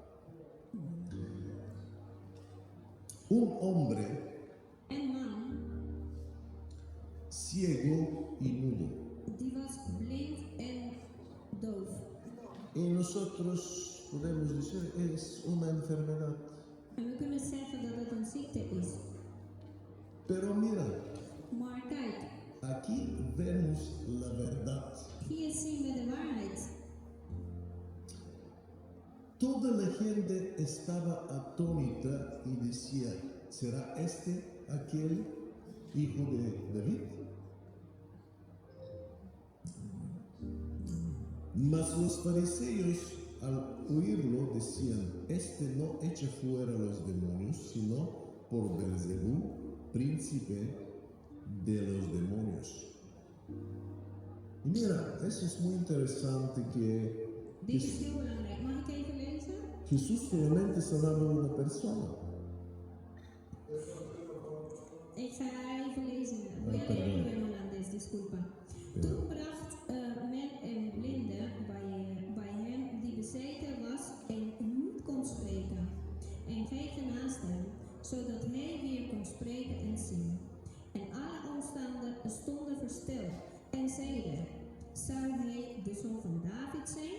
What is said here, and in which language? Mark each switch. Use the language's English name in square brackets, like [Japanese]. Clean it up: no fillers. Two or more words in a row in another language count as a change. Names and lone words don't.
[Spanish] Un hombre [Dutch] Een man, [Spanish] ciego y mudo. [Dutch] die was blind en doof. [Spanish] Y nosotros podemos decir es una enfermedad. [Dutch] En we kunnen zeggen dat het een ziekte is. [Spanish] Pero mira, [Dutch] Maar kijk, [Spanish] aquí vemos la verdad. [Dutch] hier zien we de waarheid. [Spanish] Toda la gente estaba atónita y decía, ¿será este aquel hijo de David? Mas los fariseos al oírlo decían, este no echa fuera los demonios, sino por Belzebú, príncipe de los demonios. Y mira, eso es muy interesante que [Dutch] Dit is heel belangrijk. Mag ik even lezen? [Spanish] Jesús solamente sanaba a una persona. [Dutch] Ik ga even lezen. [Spanish] Voy a perdón. leerlo en holandés, disculpa. [Dutch] Ja. Toen bracht men een blinde bij hem die bezeten was en niet kon spreken. En ging naast hem, zodat hij weer kon spreken en zien. En alle omstanders stonden versteld en zeiden, zou hij de zoon van David zijn?